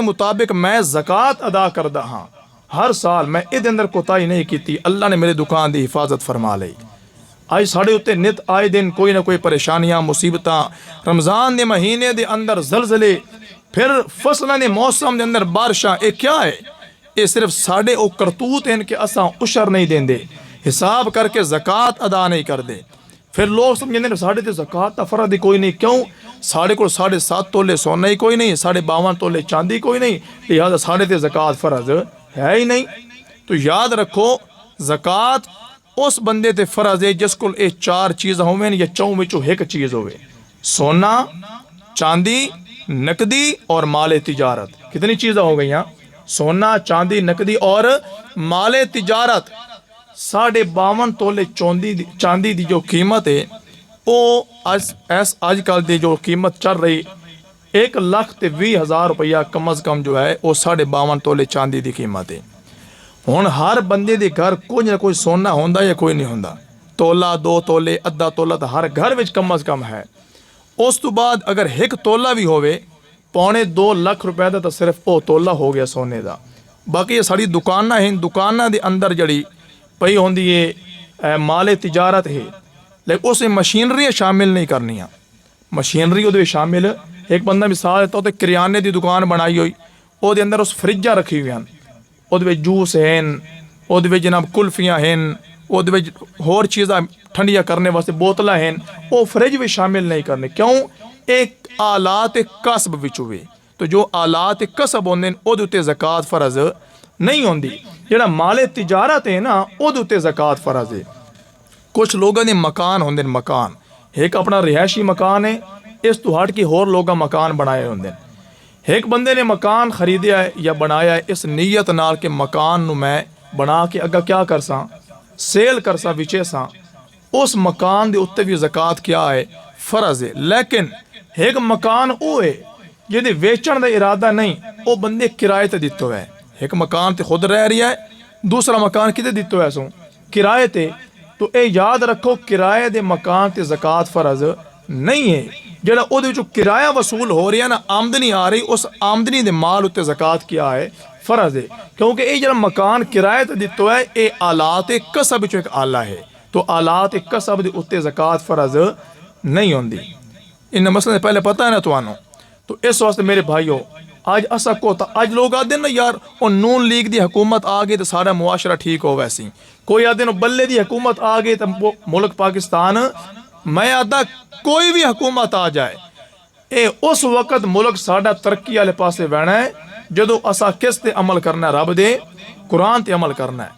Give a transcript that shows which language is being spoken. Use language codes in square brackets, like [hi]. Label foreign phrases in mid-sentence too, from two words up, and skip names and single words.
[pa] مطابق میں زکاة ادا کردا ہاں ہر سال میں اے دے اندر کوتاہی نہیں کیتی اللہ نے میرے دکان دی حفاظت فرما لئی آئی ساڑھے ہوتے نت آئے دن کوئی نہ کوئی پریشانیاں مصیبتاں رمضان دے مہینے دے اندر زلزلے پھر فصلوں دے موسم دے اندر بارشاں اے کیا ہے اے صرف ساڑھے او کرتوت ہیں کہ اساں عشر نہیں دیں دے حساب کر کے زکاة ادا نہیں کر دے پھر لوگ سمجھیں دے ساڑھے تے زکاة تا فرض کوئی نہیں کیوں ساڑھے کو 7.5 تولے سونا ہی کوئی نہیں 52 تولے چاندی کوئی نہیں لہذا ساڑھے تے زکاة فرض ہے ہی نہیں تو یاد رکھو زکاة اس بندے تے فرض ہے جس کو اے 4 چیز ہوئے یا چوں وچوں ایک چیز ہوئے سونا چاندی نقدی اور مال تجارت کتنی چیزیں ہو گئی ہیں سونا چاندی نقدی اور مال تجارت 52.5 تولے چاندی دی جو قیمت ہے وہ اج کل دی جو قیمت چل رہی 1,20,000 روپیہ کم از کم جو ہے وہ 52 تولے چاندی دی قیمت ہے۔ ہن ہر بندے دے گھر کوئی نہ کوئی سونا ہوندا یا کوئی نہیں ہوندا، تولا 2 تولے ادھا تولا تو ہر گھر وچ کم از کم ہے۔ اس تو بعد اگر 1 تولا بھی ہوئے 2.25 لاکھ روپے دا تو صرف وہ تولا ہو گیا سونے دا۔ باقی یہ ساری دکاناں ہیں، دکاناں دے اندر جڑی پئی ہوندی ہے مال تجارت ہے، لیکن اس میں مشینری شامل نہیں کرنیاں۔ مشینری وہ شامل ایک بندہ مثال ہے تو کریانے دی دکان بنائی ہوئی، وہ دے اندر اس فریجاں رکھی ہوئی ہیں، وہ جوس ہیں، وہ جناب کلفیاں ہیں، وہ ہور چیزاں ٹھنڈیاں کرنے واسطے بوتلاں ہیں، وہ فریج بھی شامل نہیں کرنے۔ کیوں؟ ایک آلات کسب وچ ہوئے تو جو آلات کسب ہوندے ہیں وہ تے زکوٰۃ فرض نہیں ہوندی۔ جڑا مال تجارت ہے نا وہ تے زکوٰۃ فرض ہے۔ کچھ لوگوں نے مکان ہوندے ہیں، مکان ایک اپنا رہائشی مکان ہے، اس تو ہٹ کے ہور لوگاں مکان بنائے ہوندے ہیں۔ ایک بندے نے مکان خریدیا ہے یا بنایا ہے اس نیت نال کہ مکان نو میں بنا کے اگا کیا کرساں، سیل کرساں، وچے ساں، اس مکان دے اتنے بھی زکوٰۃ کیا ہے، فرض ہے۔ لیکن ایک مکان وہ ہے جہدے ویچن دا ارادہ نہیں، وہ بندے کرائے تے دتو ہے۔ ایک مکان تے خود رہ رہی ہے، دوسرا مکان کتے دتو ہے سو کرائے تے۔ تو اے یاد رکھو کرائے دے مکان تے زکوٰۃ فرض نہیں ہے۔ جڑا او دے وچوں کرایہ وصول ہو رہی ہے نا، آمدنی آ رہی، اس آمدنی دے مال اتے زکوٰۃ کیا ہے، فرض ہے۔ کیونکہ اے جڑا مکان کرائے تے دتو ہے اے آلات کسب وچوں ایک آلہ ہے، تو آلات کسب دے اتے زکوٰۃ فرض نہیں ہوندی۔ ان مسئلے سے پہلے پتہ ہے نا توانوں۔ تو اس واسطے میرے بھائیو آج اسا کو آج لوگ آدھے نا یار وہ نون لیگ دی حکومت آ گئی تو سارا معاشرہ ٹھیک ہو ویسی، کوئی آدھے نا بلے دی حکومت آ گئی تو ملک پاکستان، میں آدھا کوئی بھی حکومت آ جائے اے اس وقت ملک ساڈا ترقی والے پاسے بہنا ہے جدو اسا کس تے عمل کرنا ہے، رب دے قرآن تے عمل کرنا ہے۔